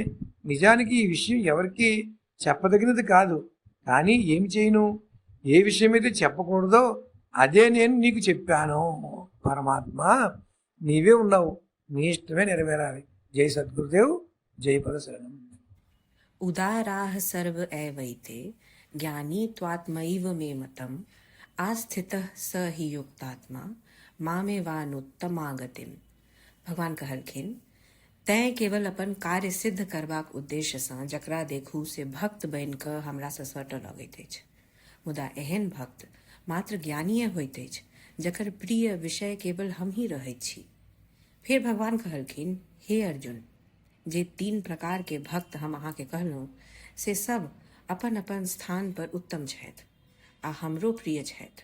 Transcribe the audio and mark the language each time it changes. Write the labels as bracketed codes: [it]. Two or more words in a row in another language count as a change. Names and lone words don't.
[te] నిజానికి ఈ విషయం ఎవరికి చెప్పదగినది కాదు. కానీ ఏమి చేయను? ఏ విషయమైతే చెప్పకూడదో అదే నేను నీకు చెప్పాను. పరమాత్మ నీవే ఉన్నావు, నీ ఇష్టమే నెరవేరాలి. జై సద్గురుదేవ్, జై పరశరణం. [sa] उदाराः सर्व एवैते ज्ञानी त्वात्मैव मे मतम् आस्थितः स हि युक्तात्मा मामेवानुत्तमागतिम। [mai] भगवान कहलखिन, तैं केवल अपन कार्य सिद्ध करबाक उद्देश्य सँ जकरा देखू से भक्त बनि कऽ हमरा सँ सटऽ लगैत अछि। मुदा एहन भक्त मात्र ज्ञानीय होइत अछि जकर प्रिय विषय केवल हम ही रहैत छी। फिर भगवान कहलखिन, हे अर्जुन, जे 3 प्रकार के भक्त हम अहाँ के कहलहुँ से सब अपन अपन स्थान पर उत्तम छथि आ हमरो प्रिय छथि।